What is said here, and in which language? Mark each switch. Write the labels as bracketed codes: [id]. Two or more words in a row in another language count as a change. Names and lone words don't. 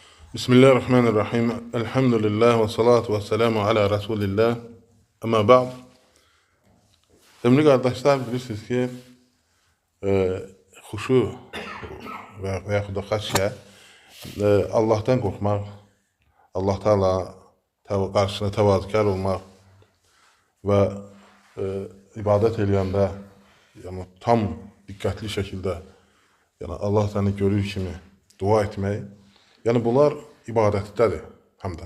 [ar] بسم الله الرحمن الرحيم. الحمد لله والصلاة والسلام على رسول الله. أما بعد. [tr] Sevgili kardeşler, [az] bilirsiniz ki xuşu və yaxud da xəşyə Allah'tan qorxmaq, Allah Teala qarşısına təvazükar olmaq və ibadət eləyəndə yəni tam diqqətli şəkildə yəni Allah səni görür kimi dua etmək, yəni bunlar ibadətdədir həm də.